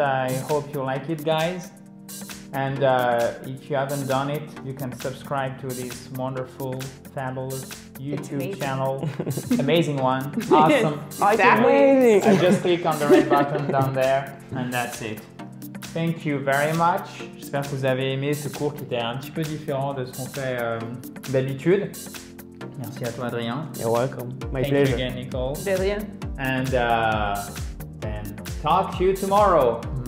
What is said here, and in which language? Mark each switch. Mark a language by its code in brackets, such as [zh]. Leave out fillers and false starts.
[en] I hope you like it, guys. And if you haven't done it, you can subscribe to this wonderful, fabulous YouTube channel. Amazing one. Awesome. Exactly. Amazing. I just click on the red button down there, and that's it. Thank you very much. [fr] J'espère que vous avez aimé ce cours qui était un petit peu différent de ce qu'on fait d'habitude. Merci à toi, Adrien. [en] You're welcome. My Thank pleasure. you again, Nicole. Adrien. And then talk to you tomorrow.